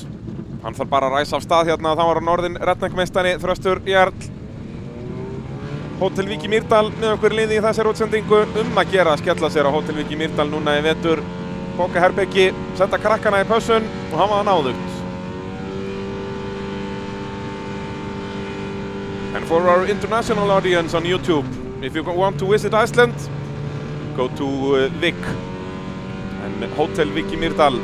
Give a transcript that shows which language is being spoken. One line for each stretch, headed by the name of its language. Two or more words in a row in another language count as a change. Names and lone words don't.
Icelandic: Hann þarf bara að ræsa af stað hérna, þá var hann orðinn redneckmeistari, Þröstur Jarl. Hótel Vík í Mýrdal með okkur liði í þessari útsendingu. Að gera að skella sér á Hótel Vík í Mýrdal núna í vetur. Bóka herbergi, senda krakkana í pössun og hafa það náðugt.
English: And for our international audience on YouTube, if you want to visit Iceland, go to Vik and Hotel Vík í Mýrdal.